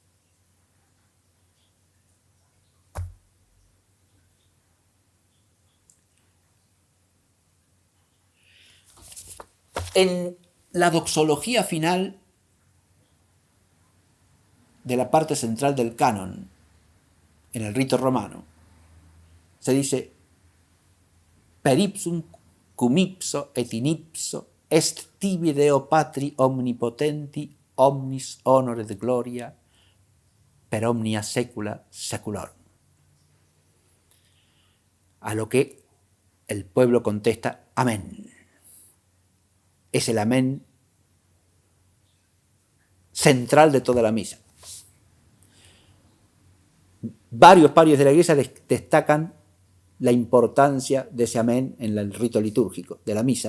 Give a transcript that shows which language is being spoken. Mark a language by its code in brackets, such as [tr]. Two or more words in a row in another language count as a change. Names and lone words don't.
[es] En la doxología final de la parte central del canon, en el rito romano, se dice [la] per ipsum cum ipso et in ipso est tibi Deo Patri omnipotenti omnis honor et gloria per omnia secula seculorum. [es] A lo que el pueblo contesta amén. Es el amén central de toda la misa. Varios parios de la Iglesia destacan la importancia de ese amén en el rito litúrgico de la misa.